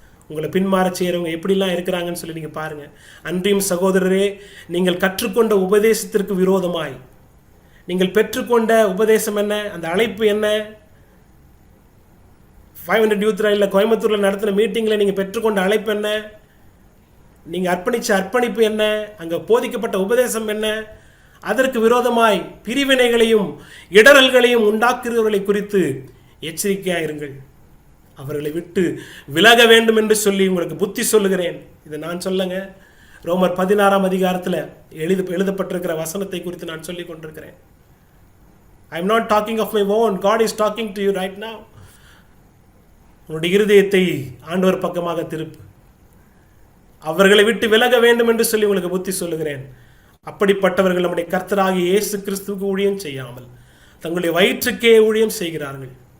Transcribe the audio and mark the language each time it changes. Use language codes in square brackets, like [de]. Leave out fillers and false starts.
[ta] உங்களை பின்மாற செய்கிறவங்க எப்படிலாம் இருக்கிறாங்கன்னு சொல்லி நீங்கள் பாருங்கள். அன்றியும் சகோதரரே, நீங்கள் கற்றுக்கொண்ட உபதேசத்திற்கு விரோதமாய், நீங்கள் பெற்றுக்கொண்ட உபதேசம் என்ன, அந்த அழைப்பு என்ன, 500 யூத் ரயிலில் கோயம்புத்தூரில் நடத்தின மீட்டிங்கில் நீங்கள் பெற்றுக்கொண்ட அழைப்பு என்ன, நீங்கள் அர்ப்பணித்த அர்ப்பணிப்பு என்ன, அங்கே போதிக்கப்பட்ட உபதேசம் என்ன, அதற்கு விரோதமாய் பிரிவினைகளையும் இடரல்களையும் உண்டாக்குறவர்களை குறித்து எச்சரிக்கையாக இருங்கள். அவர்களை விட்டு விலக வேண்டும் என்று சொல்லி உங்களுக்கு புத்தி சொல்லுகிறேன். இதை நான் சொல்லுங்க, ரோமர் 16ஆம் அதிகாரத்தில் எழுதப்பட்டிருக்கிற வசனத்தை குறித்து நான் சொல்லிக் கொண்டிருக்கிறேன். [en] I am not talking of my own. God is talking to you right now. [ta] உன்னுடைய இருதயத்தை ஆண்டவர் பக்கமாக திருப்பு. அவர்களை விட்டு விலக வேண்டும் என்று சொல்லி உங்களுக்கு புத்தி சொல்லுகிறேன். அப்படிப்பட்டவர்கள் நம்முடைய கர்த்தராகிய இயேசு கிறிஸ்துவுக்கு ஊழியம் செய்யாமல் தங்களுடைய வயிற்றுக்கே ஊழியம் செய்கிறார்கள்.